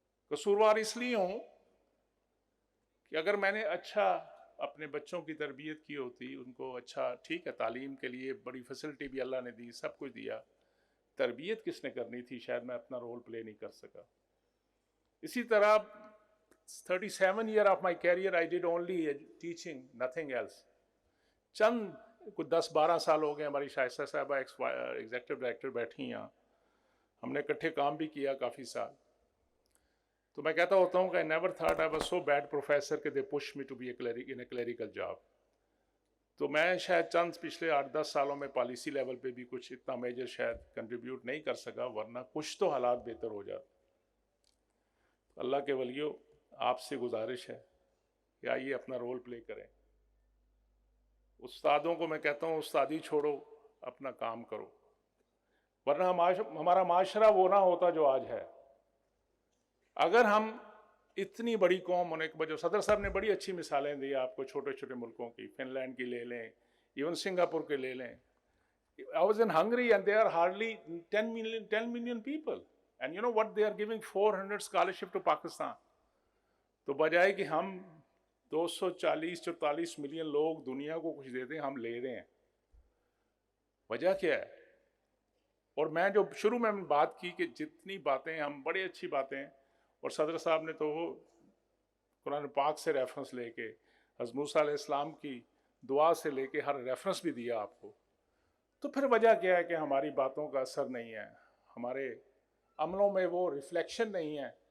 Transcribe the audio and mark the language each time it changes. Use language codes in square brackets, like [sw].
[ur] قصوروار اس لیے ہوں کہ اگر میں نے اچھا اپنے بچوں کی تربیت کی ہوتی, ان کو اچھا, ٹھیک ہے, تعلیم کے لیے بڑی فیسلٹی بھی اللہ نے دی, سب کچھ دیا, تربیت کس نے کرنی تھی؟ شاید میں اپنا رول پلے نہیں کر سکا. اسی طرح [en] 37 years of my career I did only teaching, nothing else. [ur] چند کچھ 10-12 سال ہو گئے, ہماری شائستہ صاحبہ ایگزیکٹو ڈائریکٹر بیٹھی ہیں, ہم نے اکٹھے کام بھی کیا کافی سال. تو میں کہتا ہوتا ہوں کہ [en] I never thought I was so bad professor [ur] کہ [en] they pushed me to be in a clerical job. [ur] تو میں شاید چند پچھلے 8-10 سالوں میں پالیسی لیول پہ بھی کچھ اتنا میجر شاید کنٹریبیوٹ نہیں کر سکا, ورنہ کچھ تو حالات بہتر ہو جاتے. اللہ کے ولیوں, آپ سے گزارش ہے کہ آئیے اپنا رول پلے کریں. استادوں کو میں کہتا ہوں, استادی چھوڑو, اپنا کام کرو, ورنہ ہمارا معاشرہ وہ نہ ہوتا جو آج ہے. اگر ہم اتنی بڑی قوم ہونے کے بجائے, صدر صاحب نے بڑی اچھی مثالیں دی آپ کو چھوٹے چھوٹے ملکوں کی, فن لینڈ کی لے لیں, ایون سنگاپور کے لے لیں. [en] I was in Hungary and there are hardly 10 million people. And you know what? They are giving 400 scholarship to Pakistan. [ur] تو بجائے کہ ہم 240-44 ملین لوگ دنیا کو کچھ دیتے ہیں، ہم لے رہے ہیں، وجہ کیا ہے؟ اور میں جو شروع میں بات کی کہ جتنی باتیں ہم بڑی اچھی باتیں، اور صدر صاحب نے تو وہ قرآن پاک سے ریفرنس لے کے، حضرت موسیٰ علیہ السلام کی دعا سے لے کے ہر ریفرنس بھی دیا آپ کو، تو پھر وجہ کیا ہے کہ ہماری باتوں کا اثر نہیں ہے، ہمارے عملوں میں وہ ریفلیکشن نہیں ہے